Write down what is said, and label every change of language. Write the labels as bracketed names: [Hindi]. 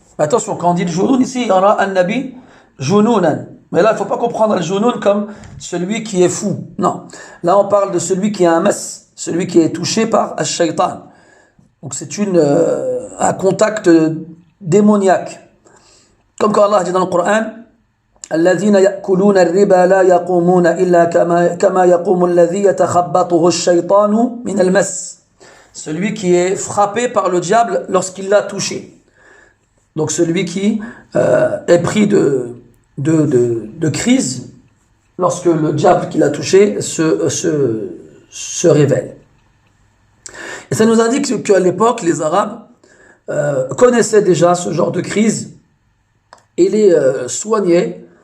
[French] Attention, quand on dit le jounoun ici, il y en a un nabi jounounan. Mais là, il ne faut pas comprendre le jounoun comme celui qui est fou. Non. Là, on parle de celui qui a un mas, celui qui est touché par ash-shaytan. Donc c'est un contact démoniaque. Comme quand Allah dit dans le Coran, [Arabic] الذين يأكلون الربا لا يقومون إلا كما يقوم الذي يتخبطه الشيطان من المس. [French] Celui qui est frappé par le diable lorsqu'il l'a touché. Donc celui qui est pris de crise lorsque le diable qui l'a touché se révèle. Et ça nous indique qu'à l'époque, les Arabes connaissaient déjà ce genre de crise et les soignaient